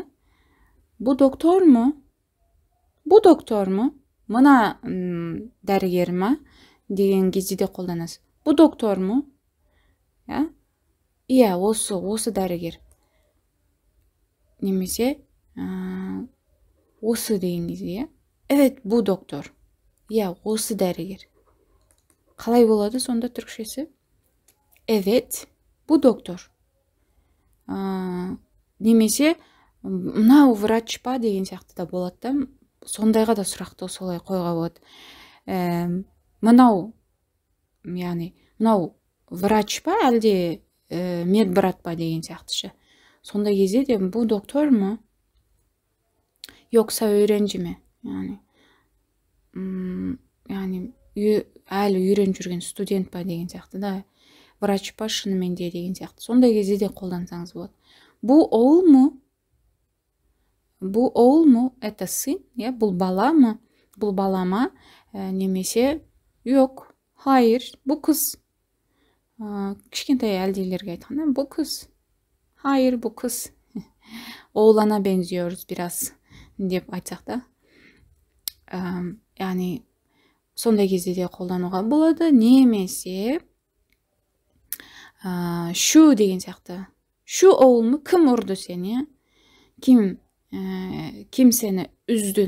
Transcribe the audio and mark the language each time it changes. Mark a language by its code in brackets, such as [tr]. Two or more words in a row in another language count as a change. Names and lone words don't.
[tr] Bu doktor mu? Bu doktor mu? [kk] Мына дәрігер ма деген кезде де қолданасыз. [tr] Bu doktor mu? Ya? [kk] Иә, осы дәрігер. Немесе осы деген кезде, я? [tr] Evet, bu doktor. Ya, [kk] осы дәрігер. Қалай болады сонда түркшесі? [tr] Evet, bu doktor. [kk] Немесе мынау врач па деген сияқты да болады да. Сондайға да сұрақты солай қойға болады. Мынау, яғни, мынау врач па әлде медбрат па деген сияқтышы. Сондай кезде де [tr] bu doktor mu? Yoksa öğrenci mi? [kk] Yani әлі үйреніп жүрген студент па деген сияқты да. Врач па шынымен де деген сияқты. Сондай кезде де қолдансаңыз болады. [tr] Bu oğul mu? Bu oğul mu? [ru] Это сын? [kk] Бұл бала ма? Бұл бала ма? Немесе [tr] yok. Hayır. Bu kız. [kk] Кішкентай әлдейлерге айтқанда, [tr] bu kız. Hayır, bu kız. Oğlana benziyoruz biraz [kk] деп айтсақ та. Яғни сондай кезде де қолдануға болады. Немесе шу деген сияқты. [tr] Şu oğul mu? [kk] Кім ұрды сені? Кім сені үздіні?